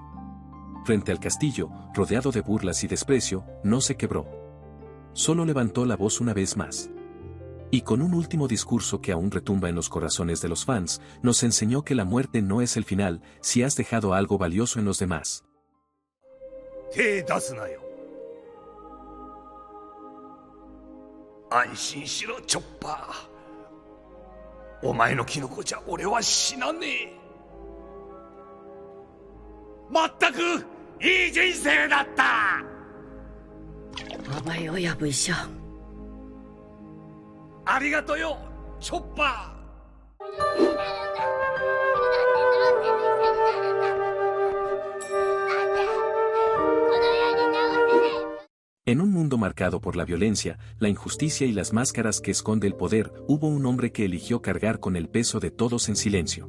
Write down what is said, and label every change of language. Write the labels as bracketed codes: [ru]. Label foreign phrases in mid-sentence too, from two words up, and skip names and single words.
[es] Frente al castillo, rodeado de burlas y desprecio, no se quebró. Solo levantó la voz una vez más. Y con un último discurso que aún retumba en los corazones de los fans, nos enseñó que la muerte no es el final, si has dejado algo valioso en los demás. Chopper. [ja] お前のキノコじゃ俺は死なねえ。まったくいい人生だった。お前親分医者。ありがとよ、チョッパー。 [es] En un mundo marcado por la violencia, la injusticia y las máscaras que esconde el poder, hubo un hombre que eligió cargar con el peso de todos en silencio.